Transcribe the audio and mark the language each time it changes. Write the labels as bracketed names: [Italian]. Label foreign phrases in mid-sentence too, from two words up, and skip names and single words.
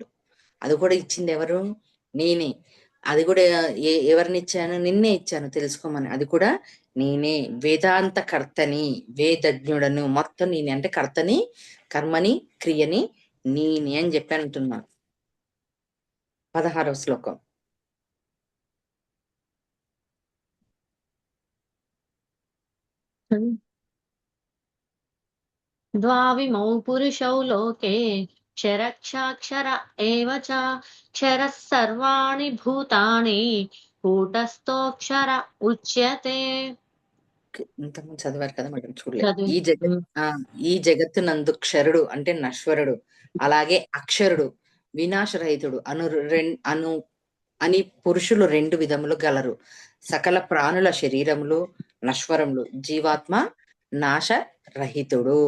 [Telugu] అది కూడా ఇచ్చింది ఎవరు? నేనే. అది కూడా ఎవరినిచ్చాను? నిన్నే ఇచ్చాను తెలుసుకోమని. అది కూడా నేనే. వేదాంత కర్తని, వేదజ్ఞుడను మొత్తం నేనే. అంటే కర్తని, కర్మని, క్రియని నేనే అని చెప్పి అంటున్నాను. 16వ శ్లోకం. [Sanskrit] द्वाविमौ पुरुषौ लोके क्षरक्षाक्षर एव च क्षरः सर्वाणि भूतानि कूटस्थोऽक्षर उच्यते. [Telugu] ఇంతకుముందు చదివారు కదా మేడం, చూడలేదు. చదివి ఈ జగత్తునందు క్షరుడు అంటే నశ్వరుడు, అలాగే అక్షరుడు వినాశరహితుడు అను అని పురుషులు 2 విధములు గలరు. సకల ప్రాణుల శరీరములు నశ్వరములు, జీవాత్మ నాశరహితుడు.